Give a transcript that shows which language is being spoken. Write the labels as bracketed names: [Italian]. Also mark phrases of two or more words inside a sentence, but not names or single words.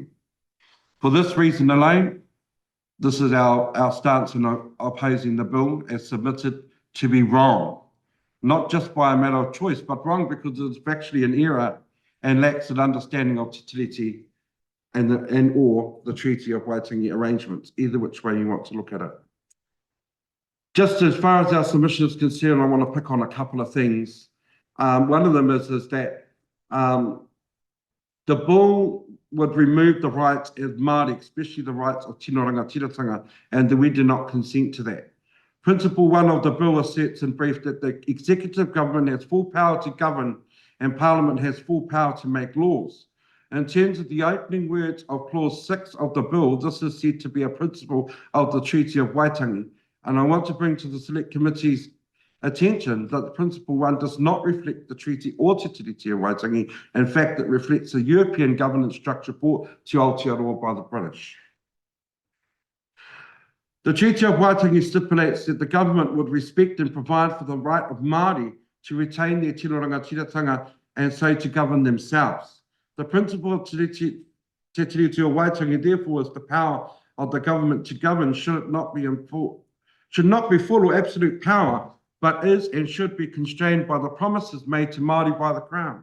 [English] For this reason alone, this is our stance in opposing the bill as submitted to be wrong, not just by a matter of choice, but wrong because it's actually an error and lacks an understanding of Te Tiriti and or the Treaty of Waitangi arrangements, either which way you want to look at it. Just as far as our submission is concerned, I want to pick on a couple of things. One of them is that the bill would remove the rights of Māori, especially the rights of [Māori] tino rangatiratanga, [English] and that we do not consent to that. Principle 1 of the bill asserts in brief that the executive government has full power to govern and Parliament has full power to make laws. In terms of the opening words of clause 6 of the bill, this is said to be a principle of the Treaty of Waitangi. And I want to bring to the Select Committee's attention that principle 1 does not reflect the treaty or Te Tiriti of Waitangi. In fact, it reflects a European governance structure brought to Aotearoa by the British. The Treaty of Waitangi stipulates that the government would respect and provide for the right of Māori to retain their [Māori] tino rangatiratanga [English] and so to govern themselves. The principle of Te Tiriti o Waitangi, therefore, is the power of the government to govern should not be full or absolute power, but is and should be constrained by the promises made to Māori by the Crown.